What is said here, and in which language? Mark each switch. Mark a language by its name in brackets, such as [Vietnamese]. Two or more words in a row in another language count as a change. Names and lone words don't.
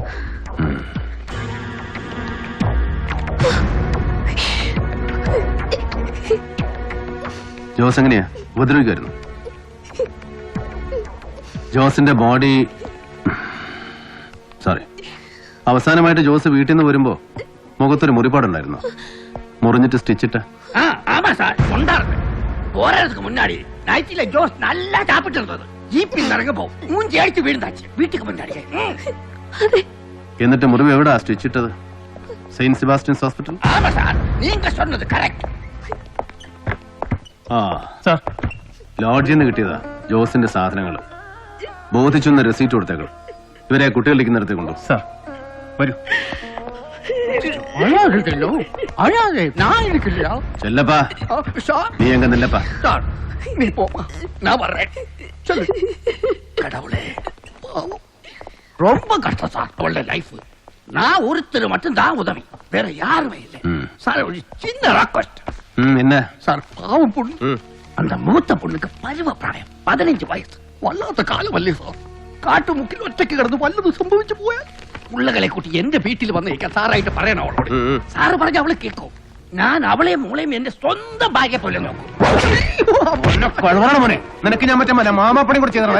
[Malayalam] ജോസ് എങ്ങനെയാ ഉപദ്രവിക്കുമായിരുന്നു? ജോസിന്റെ ബോഡി സോറി, അവസാനമായിട്ട് ജോസ് വീട്ടിൽ നിന്ന് വരുമ്പോ മുഖത്തൊരു മുറിപ്പാടുണ്ടായിരുന്നു. മുറിഞ്ഞിട്ട് സ്റ്റിച്ചിട്ട്. [Tamil] ஆமா சார், கொண்டாடுங்க. போறதுக்கு முன்னாடி நைட்டில ஜோஸ் நல்லா சாப்பிட்டு இருந்தது. ஜீப்பில் இறங்க போ மூஞ்சி அடிச்சு விழுந்தாச்சு வீட்டுக்கு முன்னாடி. [Malayalam] എന്നിട്ട് മുറിവ് എവിടാ സ്റ്റിച്ചിട്ടത്? സെയിന്റ് സെബാസ്റ്റ്യൻസ് ഹോസ്പിറ്റൽ. [Tamil] ஆமா சார், நீங்க சொன்னது கரெக்ட். ആ [Malayalam] സാർ. ലോഡ്ജിൽ നിന്ന് കിട്ടിയതാ ജോസിന്റെ സാധനങ്ങൾ. ബോധിച്ചൊന്ന് റെസീറ്റ് കൊടുത്തേക്കൾ. ഇവരെ കുട്ടികളിലേക്ക് നിർത്തി കൊണ്ടു. സാർ വരൂ. [Tamil] அழாதோ அழாதே, நான் இருக்கலையா [Malayalam] ചെല്ലപ്പാ. [Tamil] சார்? நீ எங்க நில்லப்பா. சார், நீ போமா, நான் வர்றேன். சொல்லு. கடவுளே, பாவம். ரொம்ப கஷ்டம் சார் அவளோட லைஃப். நான் ஒருத்தர் மட்டும் தான் உதவி, வேற யாருமே இல்லை. சார், ஒரு சின்ன ரெக்வெஸ்ட். என்ன சார், பாவம் பொண்ணு. அந்த மூத்த பொண்ணுக்கு பருவ பிராயம் 15 வயசு. [Malayalam] വല്ലാത്ത കാലമല്ലേ സാർ? കാട്ടുമുക്കിൽ ഒറ്റയ്ക്ക് കിടന്ന് വല്ലതും സംഭവിച്ചു പോയാൽ പുള്ളകളെ കൂട്ടി എന്റെ വീട്ടിൽ വന്നിരിക്കാൻ സാറായിട്ട് പറയണം അവളോട്. സാറ് പറഞ്ഞ അവള് കേൾക്കും. ഞാൻ അവളെയും മോളെയും എന്റെ സ്വന്തം ഭാര്യ പോലെ നോക്കും. മോനെ, നിനക്ക് ഞാൻ മറ്റേ മാമാപ്പണി കൂടെ ചെയ്തല്ല.